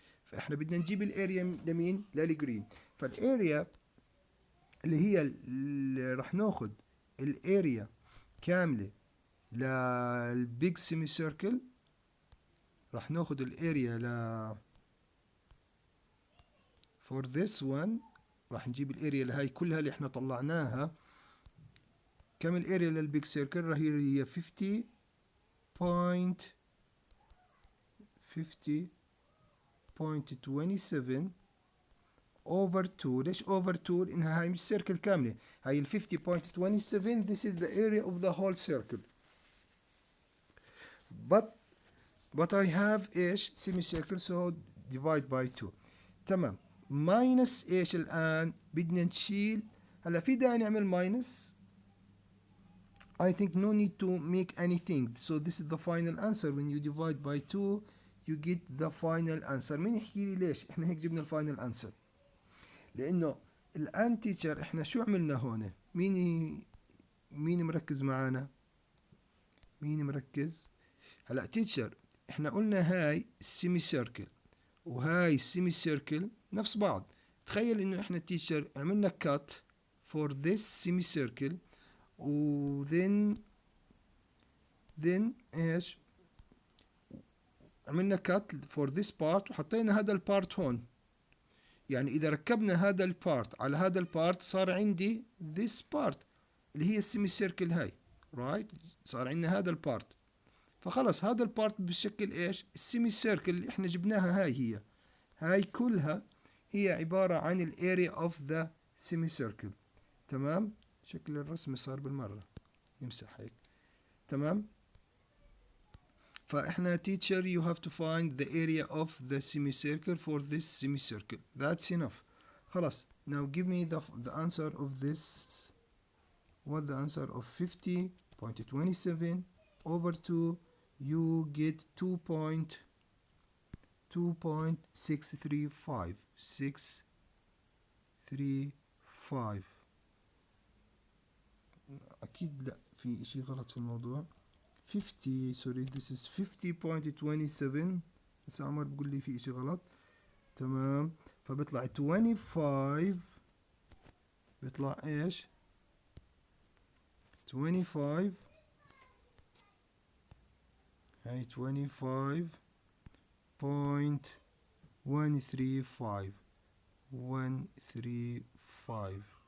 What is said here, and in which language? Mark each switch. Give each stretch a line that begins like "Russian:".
Arabic: فاحنا بدنا نجيب الاريا لمين؟ للجرين. فالاريا اللي هي اللي راح ناخذ الاريا كامله للبيج سيمي سيركل، راح ناخذ الاريا
English: for this one،
Arabic: راح نجيب الاريا اللي هاي كلها اللي احنا طلعناها. كم الاريا للبيج سيركل؟ راح هي 50.27 over 2. ليش over 2؟ لانها هاي مش سيركل كامله، هاي ال 50.27
English: this is the area of the whole circle. but I have ايش؟ semi circle so divide by 2.
Arabic: تمام. ماينس ايش الان؟ بدنا نشيل. هلا في داعي نعمل ماينس؟
English: I think no need to make anything. So this is the final answer. When you divide by 2 you get the final answer.
Arabic: مين يحكي لي ليش احنا هيك جبنا الفاينل انسر؟ لانه الان تيتشر احنا شو عملنا هون؟ مين مركز معانا؟ مين مركز؟ هلا تيتشر احنا قلنا هاي السيمي سيركل وهاي السيمي سيركل نفس بعض. تخيل انه احنا تيشر عملنا كات
English: for this semi circle
Arabic: و then ايش عملنا كات
English: for this part
Arabic: وحطينا هذا البارت هون. يعني اذا ركبنا هذا البارت على هذا البارت صار عندي
English: this part
Arabic: اللي هي السيمي سيركل هاي رايت صار عندنا هذا البارت. فخلص هذا البارت بشكل ايش السيمي سيركل اللي احنا جبناها. هاي كلها هي عبارة عن الاريا اوف ذا سيمي سيركل. تمام. شكل الرسم صار بالمرة نمسح هيك. تمام. فاحنا
English: teacher you have to find the area of the semicircle for this semicircle. That's enough.
Arabic: خلاص.
English: Now give me the answer of this. What the answer of 50.27 over 2 you get 2.635 635.
Arabic: أكيد لا في إشي غلط في الموضوع. 50
English: sorry this is
Arabic: 50.27 بس عمر بقول لي في إشي غلط. تمام. فبيطلع 25 بيطلع إيش 25 هاي 25.135 135.